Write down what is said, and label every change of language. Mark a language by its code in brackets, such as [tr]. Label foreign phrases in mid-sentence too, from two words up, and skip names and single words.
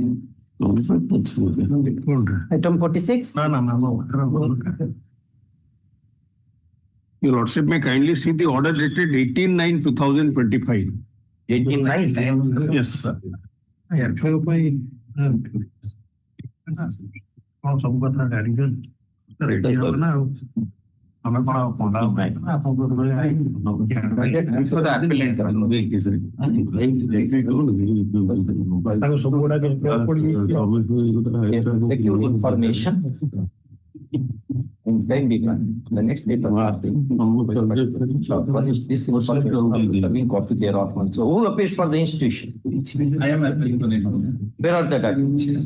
[en] Item 46. No. Your lordship may kindly see the order dated 18/9/2025. 18/9? Yes, sir. [or] କଣ ସବୁ କଥା ଜାଣିଛ ରେଡି ହବ ନା ଆଉ ଆମେ କଣ ତାକୁ ସବୁ ଗୁଡାକ [en] information. And then the next day, this is copy thereof. So who appears for the institution? I am applying for the information. Where are the documents?